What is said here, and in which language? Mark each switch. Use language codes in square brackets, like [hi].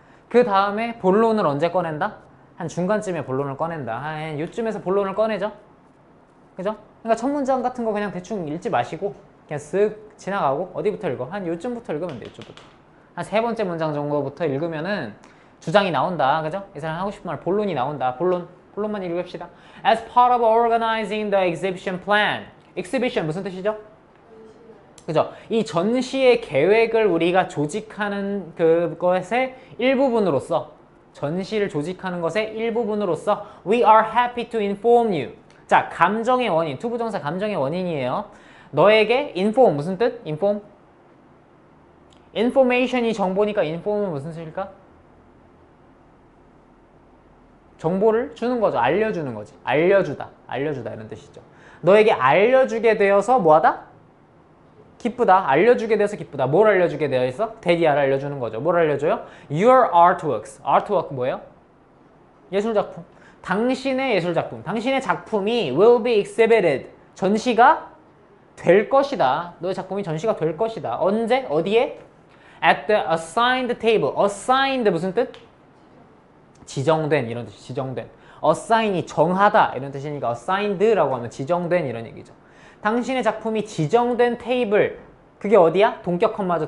[ko] 그 다음에 본론을 언제 꺼낸다? 한 중간쯤에 본론을 꺼낸다. 한 요쯤에서 본론을 꺼내죠? 그죠? 그러니까 첫 문장 같은 거 그냥 대충 읽지 마시고 그냥 쓱 지나가고 어디부터 읽어? 한 요쯤부터 읽으면 돼. 요쯤부터. 한 세 번째 문장 정도부터 읽으면은 주장이 나온다. 그죠? 이 사람 하고 싶은 말 본론이 나온다. 본론만 읽읍시다. [en] As part of organizing the exhibition plan. [ko] exhibition 무슨 뜻이죠? 그죠? 이 전시의 계획을 우리가 조직하는 그것의 일부분으로서 전시를 조직하는 것의 일부분으로서 [en] We are happy to inform you. [ko] 자, 감정의 원인, 투부정사 감정의 원인이에요. 너에게 inform 무슨 뜻? inform? information이 정보니까 inform은 무슨 뜻일까? 정보를 주는 거죠. 알려주는 거지. 알려주다 이런 뜻이죠. 너에게 알려주게 되어서 뭐하다? 기쁘다. 알려주게 돼서 기쁘다. 뭘 알려주게 되어 있어? 대디아를 알려주는 거죠. 뭘 알려줘요? [en] Your artworks. [ko] artwork 뭐예요? 예술작품. 당신의 예술작품. 당신의 작품이 [en] will be exhibited. [ko] 전시가 될 것이다. 너의 작품이 전시가 될 것이다. 언제? 어디에? [en] At the assigned table. [ko] assigned 무슨 뜻? 지정된 이런 뜻이 지정된. assign이 정하다 이런 뜻이니까 assigned라고 하면 지정된 이런 얘기죠. 당신의 작품이 지정된 테이블 그게 어디야? 동격 컴마죠.